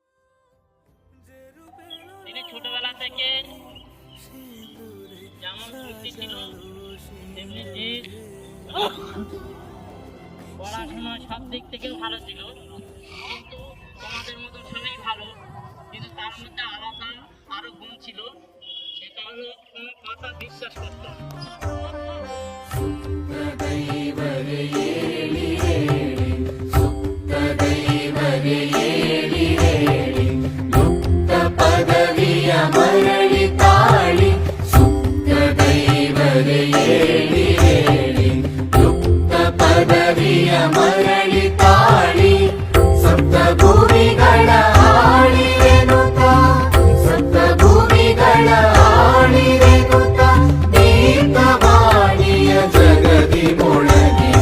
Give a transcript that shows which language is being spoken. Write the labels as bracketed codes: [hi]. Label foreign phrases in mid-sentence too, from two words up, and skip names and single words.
[bn] তিনি ছোটবেলা থেকে যেমন বুদ্ধি ছিল তেমনি জিদ, পড়াশোনা সব দিক থেকেও ভালো ছিল। কিন্তু তোমাদের মতো সবাই ভালো, কিন্তু তার মধ্যে আলাদা আরো গুণ ছিল, সেটা হলো কোনো কথা বিশ্বাস করতো না। [kn] ಮರಳಿ ತಾಳಿ ಸುಪ್ತ ದೈವದ ಏಳಿ ಹೇಳಿ, ಲುಪ್ತ ಪದವಿಯ ಮರಳಿ ತಾಳಿ ಸಪ್ತ ಭೂಮಿಗಳ ಆಳಿರೆನುತ, ಸಪ್ತ ಭೂಮಿಗಳ ಆಳಿರೆನುತ ದೀಪವಾಣಿಯ ಜಗದಿ ಮೊಳಗಿದೆ.